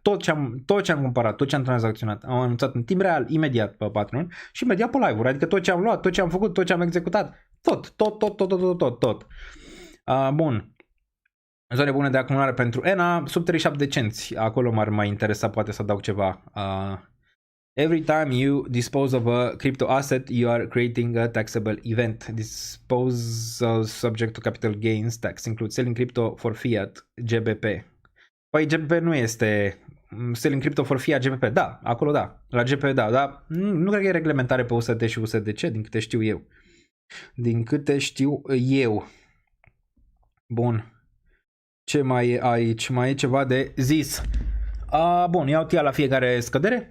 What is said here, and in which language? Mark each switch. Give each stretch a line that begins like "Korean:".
Romanian: Tot ce am cumpărat, tot ce am tranzacționat, am anunțat în timp real, imediat pe Patreon și imediat pe live-uri. Adică tot ce am luat, tot ce am făcut, tot ce am executat. Tot. Bun. Zone bune de acumulare pentru ENA, sub 37 de cenți. Acolo m-ar mai interesa, poate să adaug ceva.
English: Every time you dispose of a crypto asset, you are creating a taxable event. Disposal subject to capital gains tax includes selling crypto for fiat, GBP.
Romanian: Păi GBP nu este
English: selling crypto for fiat,
Romanian: GBP. Da, acolo da. La GBP da, dar nu cred că e reglementare pe USD și USDC, din câte știu eu. Bun. Ce mai e aici? Mai e ceva de zis. Bun, iau TIA la fiecare scădere?